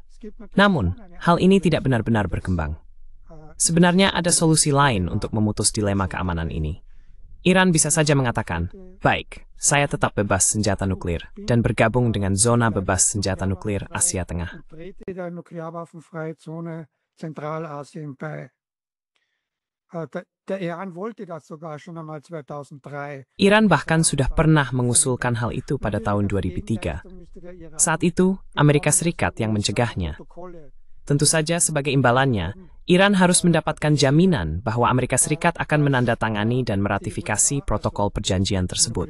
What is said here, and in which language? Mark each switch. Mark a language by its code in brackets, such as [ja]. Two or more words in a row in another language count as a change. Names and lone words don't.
[id] Namun, hal ini tidak benar-benar berkembang. Sebenarnya ada solusi lain untuk memutus dilema keamanan ini. Iran bisa saja mengatakan, baik, saya tetap bebas senjata nuklir dan bergabung dengan zona bebas senjata nuklir Asia Tengah. [de] Zentralasien bei. Der Iran wollte das sogar schon einmal 2003. [id] Iran bahkan sudah pernah mengusulkan hal itu pada tahun 2003. Saat itu, Amerika Serikat yang mencegahnya. Tentu saja sebagai imbalannya, Iran harus mendapatkan jaminan bahwa Amerika Serikat akan menandatangani dan meratifikasi protokol perjanjian tersebut.